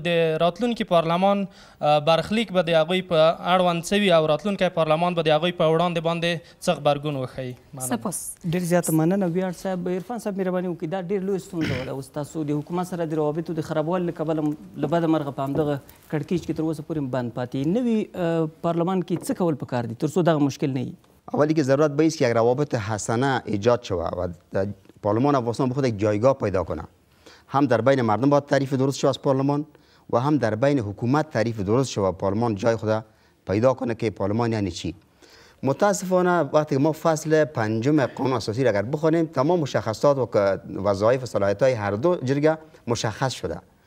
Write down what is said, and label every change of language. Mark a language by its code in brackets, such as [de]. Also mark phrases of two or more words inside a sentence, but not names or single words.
[ps] د راتلونکي پارلمان برخلیک به د هغوی په اړوند څه وي او راتلونکی پارلمان به د هغوی په وړاندې باندې څه غبرګون وښیي. سپاس. ډېر زیاته مننه ویاړ صاحب. عرفان صاحب مهرباني وکړئ، دا ډېر لویه ستونزه وه اوس تاسو د حکومت سره د روابطو د خرابوالي له کبله له بده مرغه په همدغه کړکېچ کې تر اوسه پورې بند پاتې. نوي پارلمان کې څه کول پکار دي تر څو دغه مشکل نه وي؟ [fa] اولی که ضرورت به است که یک روابط حسنه ایجاد شود و پارلمان افغانستان به خود یک جایگاه پیدا کنه. هم در بین مردم باید تعریف درست شود از پارلمان و هم در بین حکومت تعریف درست شود پارلمان جای خود پیدا کنه که پارلمان یعنی چی. متاسفانه وقتی ما فصل 5 قانون اساسی را اگر بخوانیم تمام مشخصات و وظایف و صلاحیت‌های هر دو جرگه مشخص شده.